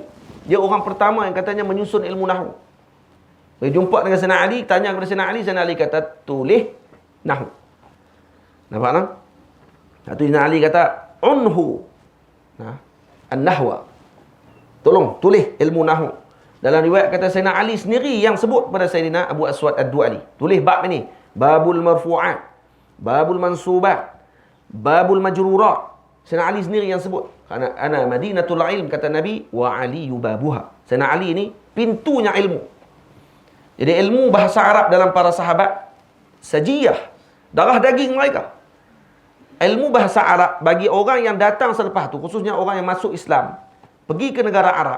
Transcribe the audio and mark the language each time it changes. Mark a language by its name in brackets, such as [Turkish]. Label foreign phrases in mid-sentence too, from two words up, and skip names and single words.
[Malay] Dia orang pertama yang katanya menyusun ilmu nahwu. Dia jumpa dengan Sayyidina Ali, tanya kepada Sayyidina Ali kata, tulis nahwu. Nampak tak? Tu Sayyidina Ali kata, [Arabic] انحُ النحوَ. [Malay] Tolong tulis ilmu nahwu. Dalam riwayat kata Sayyidina Ali sendiri yang sebut pada Sayyidina Abu Aswad Ad-Du'ali, tulis bab ini, [Arabic] باب المرفوعات، باب المنصوبات، باب المجرورات. [Malay] Sayyidina Ali sendiri yang sebut. [Arabic] أنا مدينة العلم, [Malay] kata Nabi, [Arabic] وعلي بابها. [Malay] Sayyidina Ali ni pintunya ilmu. Jadi ilmu bahasa Arab dalam para sahabat sajiyah, darah daging mereka. Ilmu bahasa Arab bagi orang yang datang selepas tu, khususnya orang yang masuk Islam, pergi ke negara Arab.